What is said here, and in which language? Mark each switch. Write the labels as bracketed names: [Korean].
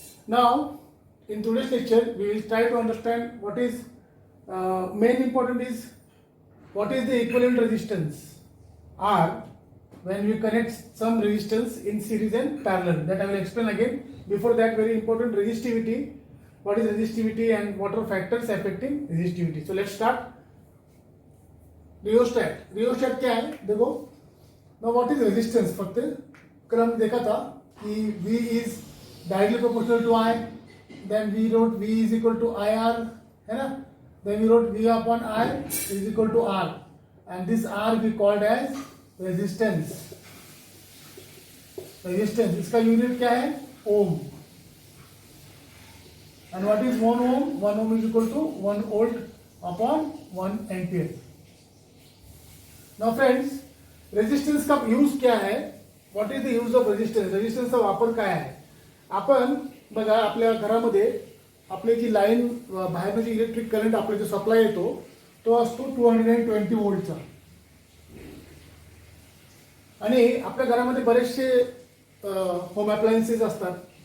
[English] Now, in today's lecture, we will try to understand what is main important is what is the equivalent resistance R when we connect some resistance in series and parallel. That I will explain again. Before that, very important, resistivity. What is resistivity and what are factors affecting resistivity? So let's start. [Hindi] Rheostat क्या है देखो ना. [English] what is resistance फक्त [Hindi] कल हमने देखा था कि [English] V is directly proportional to I, then we wrote V is equal to IR, [Hindi] है ना. [English] Then we wrote V upon I is equal to R, and this R we called as resistance. [Hindi] इसका unit क्या है? ओम. [English] And what is 1 ohm? 1 ohm is equal to 1 volt upon 1 ampere. Now friends, [Hindi] resistance का use क्या है? [English] What is the use of resistance? [Marathi] रेजिस्टन्सचा वापर काय आहे? आपण बघा आपल्या घरामध्ये आपली जी लाईन बाहेरनं जी इलेक्ट्रिक करंट आपला जो सप्लाय येतो तो असतो 220 वोल्टचा. आणि आपल्या घरामध्ये बरेचसे होम अप्लायन्सेस असतात.